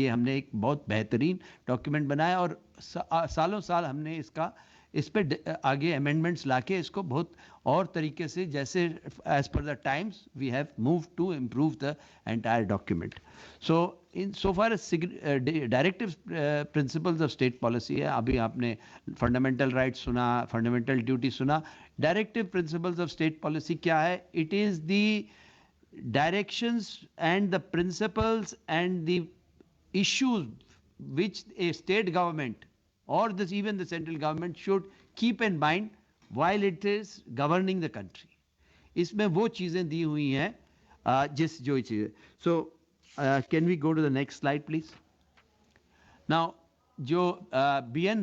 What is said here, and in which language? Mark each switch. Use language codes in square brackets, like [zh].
[hi] ये हमने एक बहुत बेहतरीन डॉक्यूमेंट बनाया, और सालों साल हमने इस पे आगे अमेंडमेंट्स लाके इसको बहुत और तरीके से, जैसे [en] As per the times we have move to improve the entire document. So in so far [hi] directive principles of state policy है, अभी आपने फंडामेंटल राइट्स सुना, फंडामेंटल ड्यूटी सुना। Directive principles of state policy क्या है? [en] It is the directions and the principles and the issues which a state government or even the central government should keep in mind while it is governing the country. [hi] इसमें वो चीज़ें दी हुई हैं जिस जो चीज़ें। [en] So can we go to the next slide please? Now जो B.N.